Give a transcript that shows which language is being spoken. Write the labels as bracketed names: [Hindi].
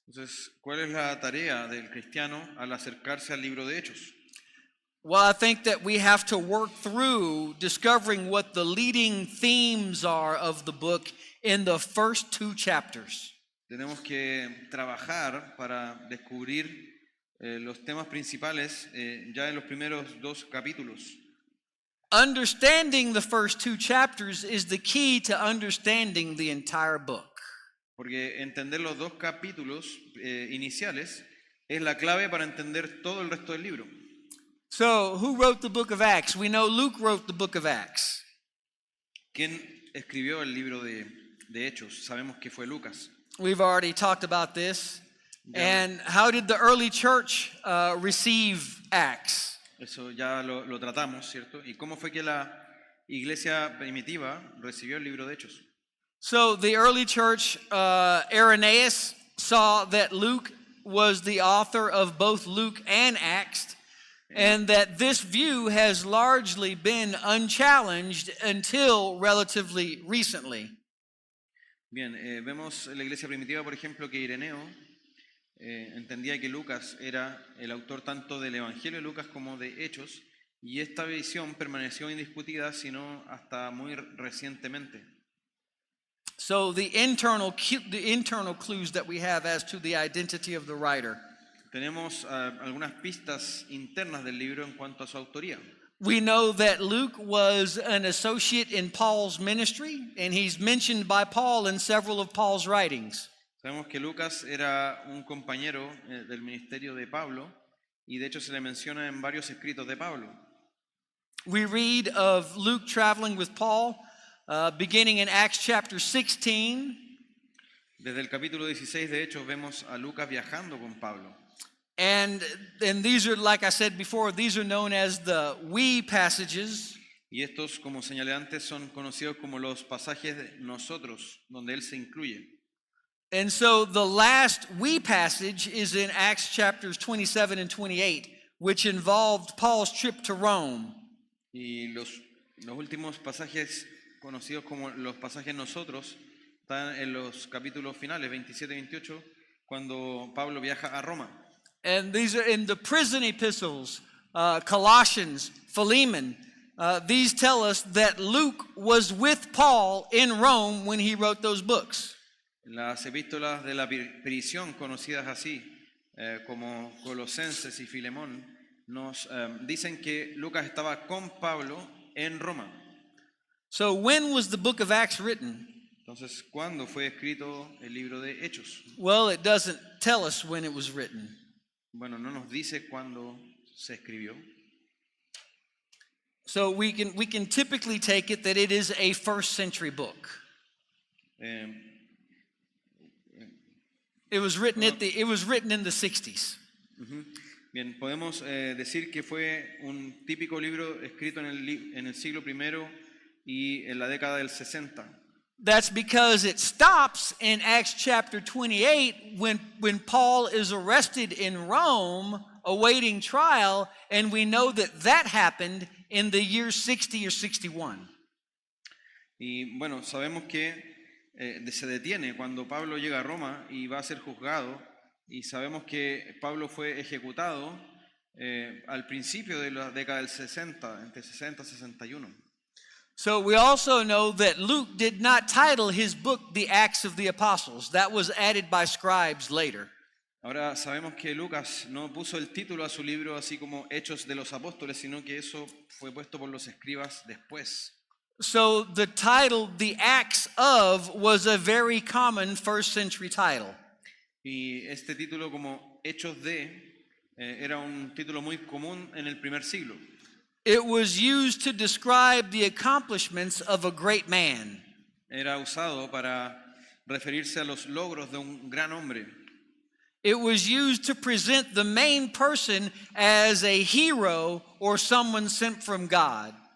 [Spanish] Entonces, ¿cuál es la tarea del cristiano al acercarse al libro de Hechos? [English] Well, I think that we have to work through discovering what the leading themes are of the book in the first 2 chapters. [Spanish] Tenemos que trabajar para descubrir los temas principales ya en los primeros 2 capítulos. [English] Understanding the first 2 chapters is the key to understanding the entire book. [Spanish] Porque entender los 2 capítulos iniciales es la clave para entender todo el resto del libro. [English] So, who wrote the book of Acts? We know Luke wrote the book of Acts. [Spanish] ¿Quién escribió el libro de Hechos? Sabemos que fue Lucas. [English] We've already talked about this. [Spanish] Ya. [English] And how did the early church receive Acts? [Spanish] Eso ya lo tratamos, ¿cierto? ¿Y cómo fue que la iglesia primitiva recibió el libro de Hechos? [English] So the early church, Irenaeus, saw that Luke was the author of both Luke and Acts, and that this view has largely been unchallenged until relatively recently. [Spanish] Bien, vemos en la iglesia primitiva, por ejemplo, que Ireneo entendía que Lucas era el autor tanto del Evangelio de Lucas como de Hechos, y esta visión permaneció indiscutida, sino hasta muy recientemente. [English] So the internal clues that we have as to the identity of the writer. [Spanish] Tenemos algunas pistas internas del libro en cuanto a su autoría. [English] We know that Luke was an associate in Paul's ministry, and he's mentioned by Paul in several of Paul's writings. [Spanish] Sabemos que Lucas era un compañero del ministerio de Pablo, y de hecho se le menciona en varios escritos de Pablo. [English] We read of Luke traveling with Paul, beginning in Acts chapter 16. [Spanish] Desde el capítulo 16 de Hechos vemos a Lucas viajando con Pablo. [English] And these are, like I said before, these are known as the we passages. [Spanish] Y estos, como señalé antes, son conocidos como los pasajes de nosotros, donde él se incluye. [English] And so the last we passage is in Acts chapters 27 and 28, which involved Paul's trip to Rome. [Spanish] Y los últimos pasajes conocidos como los pasajes nosotros están en los capítulos finales 27 y 28, cuando Pablo viaja a Roma. [English] And these are in the prison epistles, Colossians, Philemon. These tell us that Luke was with Paul in Rome when he wrote those books. [Spanish] Las epístolas de la prisión, conocidas así como Colosenses y Filemón, nos dicen que Lucas estaba con Pablo en Roma. [English] So when was the book of Acts written? [Spanish] Entonces, ¿cuándo fue escrito el libro de Hechos? [English] Well, it doesn't tell us when it was written. [Spanish] Bueno, no nos dice cuándo se escribió. [English] So we can typically take it that it is a first century book. Eh, It was written in the 60s. Ujú. [Spanish] Bien, podemos decir que fue un típico libro escrito en el siglo I y en la década del 60. [English] That's because it stops in Acts chapter 28 when Paul is arrested in Rome awaiting trial, and we know that happened in the year 60 or 61. [Spanish] Y bueno, sabemos que se detiene cuando Pablo llega a Roma y va a ser juzgado, y sabemos que Pablo fue ejecutado al principio de la década del 60, entre 60 y 61. [English] So we also know that Luke did not title his book The Acts of the Apostles. That was added by scribes later. [Spanish] Ahora sabemos que Lucas no puso el título a su libro así como Hechos de los Apóstoles, sino que eso fue puesto por los escribas después. [English] So the title The Acts of was a very common first century title. [Spanish] Y este título como Hechos de era un título muy común en el primer siglo. [English] It was used to describe the accomplishments of a great man. [Spanish] Era usado para referirse a los logros de un gran hombre. [English] It was used to present the main person as a hero or someone sent from God.